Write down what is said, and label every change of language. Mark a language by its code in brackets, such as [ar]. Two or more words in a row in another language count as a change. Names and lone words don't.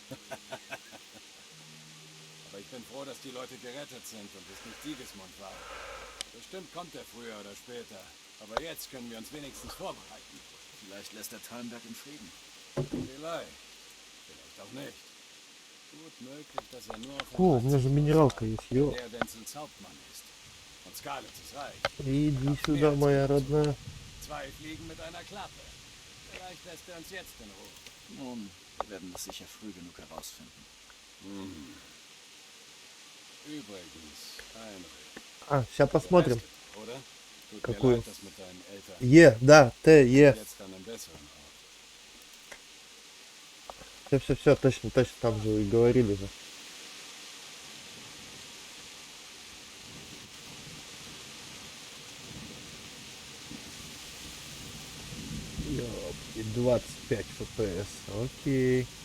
[de] Aber ich bin froh, dass die Leute gerettet sind und es nicht Sigismund war. Bestimmt kommt er früher oder später. Aber jetzt können wir uns wenigstens vorbereiten. Vielleicht lässt er Talmberg in Frieden. Vielleicht. Vielleicht auch nicht. Gut möglich, dass er nur auf [ru] О, у меня же минералка есть, ё. [de] der Wenzels Hauptmann ist. Und Scarlett ist reich. [ru] Иди сюда, моя родная. [de] Zwei Fliegen mit einer Klappe. Vielleicht lässt er uns jetzt in Ruhe. Nun, wir werden das sicher früh genug herausfinden. Übrigens, Heinrich. [ru] А, сейчас посмотрим. [de] Oder? Tut mir [ru] Какую? [de] leid, das mit deinen Eltern. [ru] Е, да, Т, Е. [de] Jetzt an einem besseren Ort. [ru] Все, точно, там же и говорили же. Ёпки, 25 FPS, окей.